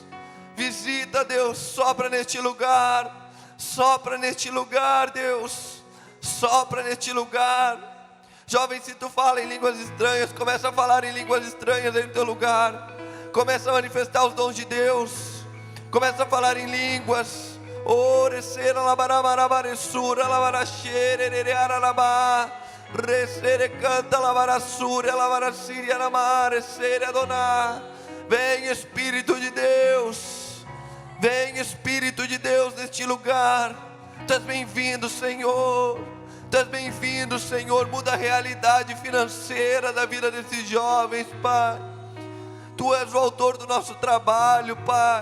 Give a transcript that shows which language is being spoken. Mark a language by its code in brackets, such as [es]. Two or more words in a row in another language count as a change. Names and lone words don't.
[pt] Visita, Deus, sopra neste lugar. Sopra neste lugar, Deus. Sopra neste lugar. Jovem, se tu fala em línguas estranhas, começa a falar em línguas estranhas aí no teu lugar. Começa a manifestar os dons de Deus. Começa a falar em línguas. Orecera labarabarabaresura labarachere aralabá. Recere canta labarasura labarasiria lamarecere adoná. Vem Espírito de Deus. Vem Espírito de Deus neste lugar. Tu és bem-vindo, Senhor. Tu és bem-vindo, Senhor. Muda a realidade financeira da vida desses jovens, Pai. Tu és o autor do nosso trabalho, Pai.